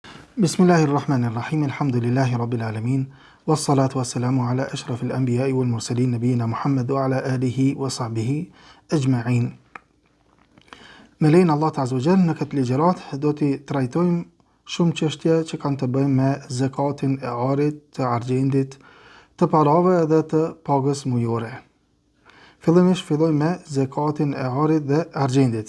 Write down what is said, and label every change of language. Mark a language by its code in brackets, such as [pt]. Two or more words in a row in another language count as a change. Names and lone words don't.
[ar] بسم الله الرحمن الرحيم الحمد لله رب العالمين والصلاة والسلام على أشرف الأنبياء والمرسلين نبينا محمد وعلى آله وصحبه أجمعين. [sq] Me lejnë Allah [ar] عز وجل, [sq] në këtë ligjërat do t'i trajtojmë shumë çështje që kanë të bëjnë me zakatin e arit, të argjendit, të parave dhe të pagës mujore. Fillimisht filloj me zakatin e arit dhe argjendit.